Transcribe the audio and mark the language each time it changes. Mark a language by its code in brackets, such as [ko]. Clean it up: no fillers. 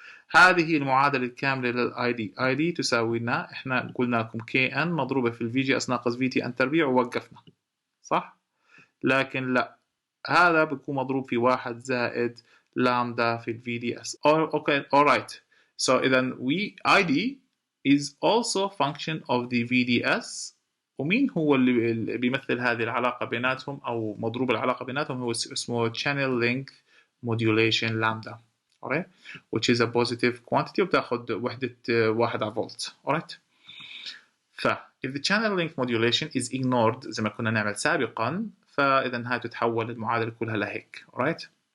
[ar] هذه المعادلة الكاملة للاي دي. اي دي تساوي لنا احنا قلنا لكم كي ان مضروبة في الفي جي اس ناقص في تي ان تربيع ووقفنا صح؟ لكن لا هذا بيكون مضروب في 1 زائد لامدا في الفي دي اس. [en] Okay alright. so [ar] اذا اي دي [en] is also function of the VDS. [ar] ومين هو اللي بيمثل هذه العلاقة بيناتهم أو مضروب العلاقة بيناتهم؟ هو اسمه [en] channel length modulation lambda alright which is a positive quantity [ar] وبتاخد وحدة 1 فولت [en] alright. if the channel length modulation is ignored [ar] زي ما كنا نعمل سابقا فإذا هاي تتحول المعادلة كلها لهيك [en] alright.